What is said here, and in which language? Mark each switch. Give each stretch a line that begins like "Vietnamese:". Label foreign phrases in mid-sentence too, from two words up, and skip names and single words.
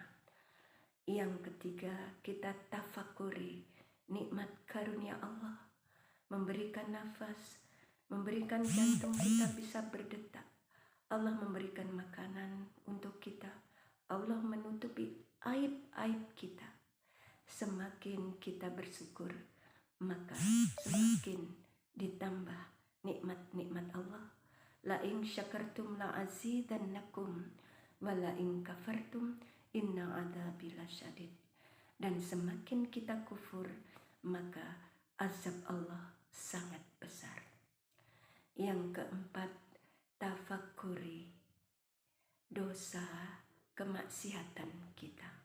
Indonesian: Yang ketiga, kita tafakuri nikmat karunia Allah, memberikan nafas, memberikan jantung kita bisa berdetak. Allah memberikan makanan untuk kita. Allah menutupi aib-aib kita. Semakin kita bersyukur, maka semakin ditambah nikmat-nikmat Allah.
Arabic: لئن شكرتم لأزيدنكم ولئن كفرتم إن عذابي لشديد.
Indonesian: Dan semakin kita kufur, maka azab Allah sangat besar. Yang keempat, tafakuri dosa kemaksiatan kita.